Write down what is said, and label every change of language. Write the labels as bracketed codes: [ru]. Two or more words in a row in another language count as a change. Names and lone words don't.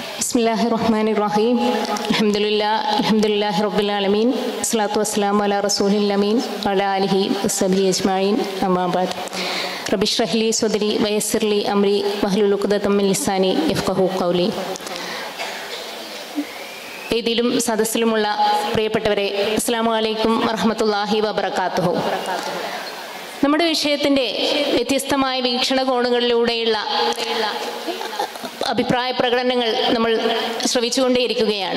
[ar] بسم الله الرحمن الرحيم. الحمد لله رب العالمين. الصلاة والسلام على رسول الأمين وعلى آله وصحبه أجمعين. أما بعد. رب اشرح لي صدري ويسر لي أمري واحلل عقدة من لساني يفقهوا قولي. [ml] ഇതിലും സദസ്സിലുമുള്ള പ്രിയപ്പെട്ടവരെ, [ar] السلام عليكم ورحمة الله وبركاته. [ml] നമ്മുടെ വിഷയത്തിൻ്റെ വ്യത്യസ്തമായ വീക്ഷണകോണുകളിലൂടെയുള്ള അഭിപ്രായ പ്രകടനങ്ങൾ നമ്മൾ ശ്രവിച്ചുകൊണ്ടേയിരിക്കുകയാണ്.